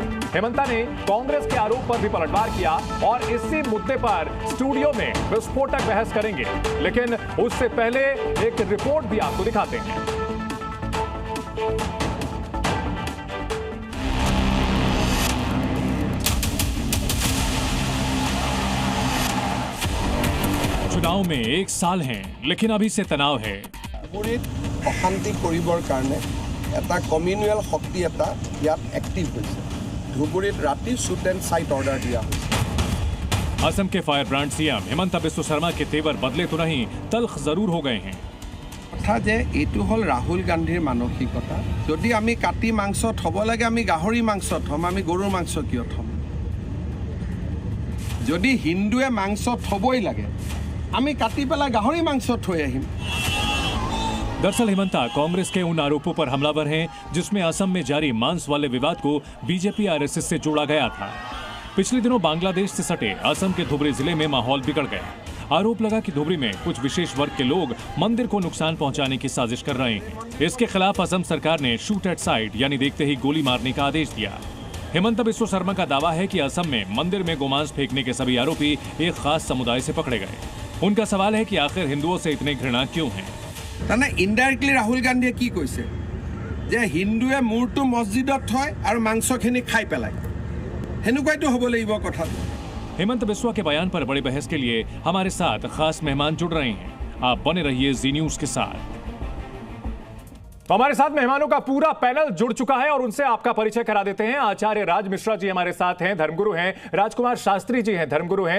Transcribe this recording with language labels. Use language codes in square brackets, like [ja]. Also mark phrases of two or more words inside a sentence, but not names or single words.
[hi] हिमंता ने कांग्रेस के आरोप पर भी पलटवार किया और इसी मुद्दे पर स्टूडियो में विस्फोटक बहस करेंगे, लेकिन उससे पहले एक रिपोर्ट भी आपको दिखाते हैं। चुनाव में 1 साल हैं, लेकिन अभी से तनाव है। [as] অশান্তি কৰিবৰ কাৰণে এটা কমিউনেল শক্তি এটা ইয়াত এক্টিভ হৈছে। ধুবুৰীত ৰাতি [en] shoot and sight order [as] দিয়া হৈছে। [hi] असम के [en] fire brand CM [hi] हिमंता बिस्वा शर्मा के तेवर बदले तो नहीं, तल्ख जरूर हो गए हैं। [as] কথা যে এইটো হ'ল ৰাহুল গান্ধীৰ মানসিকতা। যদি আমি কাটি মাংস থব লাগে, আমি গাহৰি মাংস থম, আমি গৰুৰ মাংস কিয় থম? যদি হিন্দুৱে মাংস থবই লাগে, আমি কাটি পেলাই গাহৰি মাংস থৈ আহিম। [hi] दरअसल हिमंता कांग्रेस के उन आरोपों पर हमलावर हैं जिसमें असम में जारी मांस वाले विवाद को बीजेपी आरएसएस से जोड़ा गया था। पिछले दिनों बांग्लादेश से सटे असम के धुबरी जिले में माहौल बिगड़ गया। आरोप लगा कि धुबरी में कुछ विशेष वर्ग के लोग मंदिर को नुकसान पहुंचाने की साजिश कर रहे हैं। इसके खिलाफ असम सरकार ने [en] shoot at sight [hi] यानी देखते ही गोली मारने का आदेश दिया। हिमंता बिस्वा शर्मा का दावा है कि असम में मंदिर में गोमांस फेंकने के सभी आरोपी एक खास समुदाय से पकड़े गए। उनका सवाल है कि आखिर हिंदुओं से इतने घृणा क्यों है। [as] মানে ইনডাইৰেক্টলি ৰাহুল গান্ধীয়ে কি কৈছে যে হিন্দুৱে মূৰটো মছজিদত থয় আৰু মাংসখিনি খাই পেলায়, হেনুকাইতো হ'ব লাগিব কথাটো। [hi] हेमंत बिस्वा के बयान पर बड़ी बहस के लिए हमारे साथ खास मेहमान जुड़ रहे हैं। आप बने रहिए जी न्यूज के साथ। तो हमारे साथ मेहमानों का पूरा पैनल जुड़ चुका है और उनसे आपका परिचय करा देते हैं। आचार्य राज मिश्रा जी हमारे साथ हैं, धर्मगुरु हैं। राजकुमार शास्त्री जी हैं, धर्मगुरु हैं।